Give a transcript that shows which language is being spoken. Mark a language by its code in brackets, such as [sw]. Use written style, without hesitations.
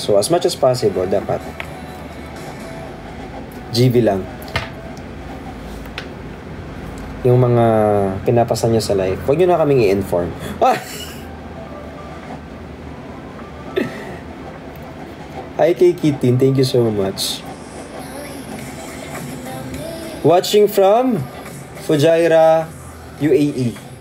[en] So, as much as possible, [tl] dapat GV lang. Yung mga pinapasan nyo sa life, huwag nyo na kaming i-inform. [en] Hi kay Kitin, thank you so much. Watching from Fujairah, UAE.